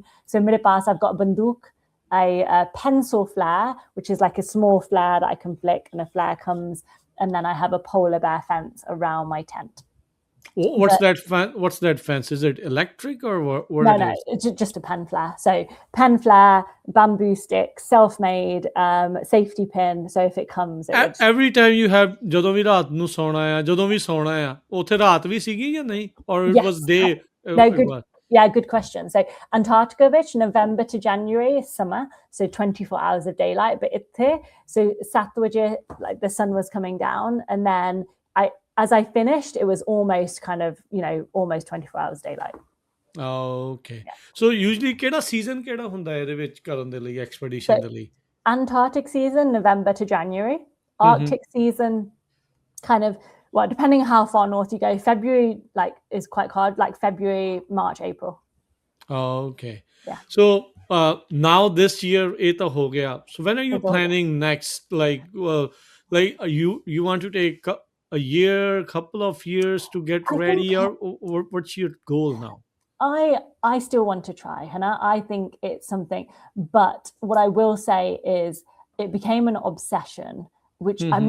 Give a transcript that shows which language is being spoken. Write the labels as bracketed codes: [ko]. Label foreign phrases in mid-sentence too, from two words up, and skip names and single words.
[en] So [pa] ਮੇਰੇ ਪਾਸ [en] I've got a banduk, a pencil flare, which is like a small flare that I can flick, and a flare comes, and then I have a polar bear fence around my tent. What's But that fence? Is it electric or what no, it no, is? it's just a pen flare. So pen flare, bamboo stick, self-made, safety pin. So if it comes, it would. Every time you have [pa] ਜਦੋਂ ਵੀ ਰਾਤ ਨੂੰ ਸੌਣਾ ਆ ਜਦੋਂ ਵੀ ਸੌਣਾ ਆ ਉੱਥੇ ਰਾਤ ਵੀ ਸੀਗੀ ਜਾਂ ਨਹੀਂ [en] or it was Yes. day No, it good. was Yeah, good question. So Antarctica, which November to January is summer, so 24 hours of daylight. But it's so Satwaja, like the sun was coming down, and then as I finished, it was almost kind of almost 24 hours daylight. okay. Yeah. So usually [pa] ਕਿਹੜਾ season ਕਿਹੜਾ ਹੁੰਦਾ ਹੈ ਇਹਦੇ ਵਿੱਚ ਕਰਨ ਦੇ ਲਈ expedition [en] So [pa] ਦੇ ਲਈ? [en] Antarctic season, November to January. Mhm. Arctic season, kind of, well, depending on how far north you go, February is quite hard, like February, March, April. Okay. Yeah. So now this year [pa] ਇਹ ਤਾਂ ਹੋ ਗਿਆ. [en] So when are you It's all good. planning next? Like you want to take a year, couple of years to get I ready, think or what's your goal now? I still want to try, Hannah. I think it's something, but what I will say is it became an obsession, which I'm